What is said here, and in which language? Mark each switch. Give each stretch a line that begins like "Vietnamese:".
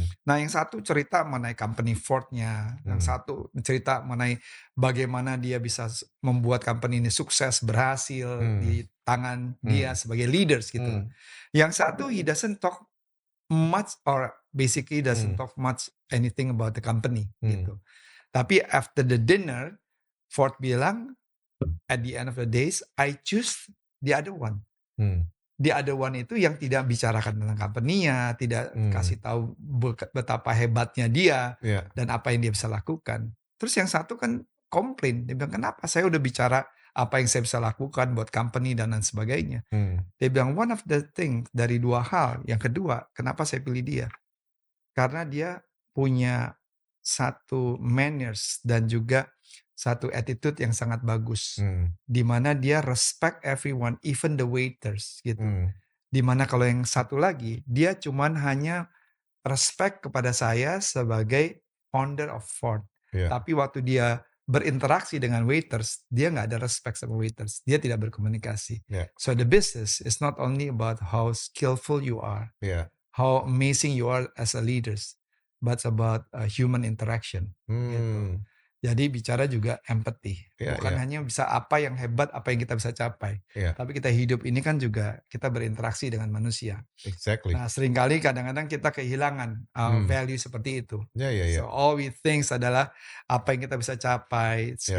Indonesian: Nah, yang satu cerita mengenai company Ford-nya, yang satu cerita mengenai bagaimana dia bisa membuat company ini sukses, berhasil di tangan dia sebagai leaders gitu. Yang satu
English: he doesn't talk much or basically doesn't talk much anything about the company gitu. Tapi after the dinner, Ford bilang, at the end of the days, I choose the other one. The other one
Indonesian: itu yang tidak bicarakan tentang company-nya, tidak kasih tahu betapa hebatnya dia Ya, dan apa yang dia bisa lakukan. Terus yang satu kan komplain, dia bilang, "Kenapa? Saya udah bicara apa yang saya bisa lakukan buat company dan lain sebagainya." Dia bilang,
English: "One of the thing
Indonesian: dari dua hal, yang kedua, kenapa saya pilih dia? Karena dia punya satu manners dan juga satu attitude yang sangat bagus. Di mana dia respect everyone, even the waiters gitu. Di mana kalau yang satu lagi, dia cuman hanya respect kepada saya sebagai
English: founder of Ford.
Indonesian: ya, Tapi waktu dia berinteraksi dengan waiters, dia nggak ada respect sama waiters. Dia tidak berkomunikasi. ya,
English: So the business is not only about how skillful you are,
Indonesian: ya.
English: how amazing you are as a leaders, but about human interaction gitu.
Indonesian: Jadi bicara juga empathy, Ya, bukan ya, hanya bisa apa yang hebat, apa yang kita bisa capai, ya. tapi kita hidup ini kan juga kita berinteraksi dengan manusia.
English: Exactly.
Indonesian: Nah, seringkali kadang-kadang kita kehilangan value seperti itu. Ya, ya, ya.
English: So all we think
Indonesian: adalah apa yang kita bisa capai, Ya.